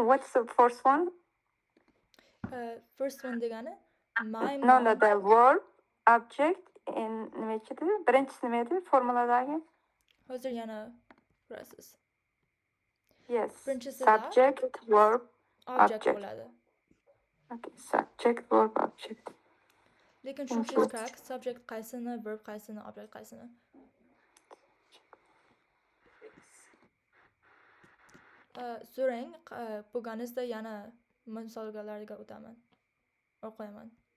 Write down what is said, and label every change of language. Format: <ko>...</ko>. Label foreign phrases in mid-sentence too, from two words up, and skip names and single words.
<en>What's the first one? First one degani my No, mom. the verb, object, and</en> <uz>nima edi? Birinchisi nima edi? Formuladagi? Hozir yana ko'rasiz.</uz> <en>Yes.</en> <uz>Birinchisi</uz> <en>Subject, verb, object object.</en> <uz>bo'ladi.</uz> <en>Okay, subject, verb, object.</en> <uz>Lekin tushunishingiz kerak, subject qaysini, verb qaysini, object qaysini. So'rang, bo'lganingizda yana misollarga o'taman. O'qiyman.</uz>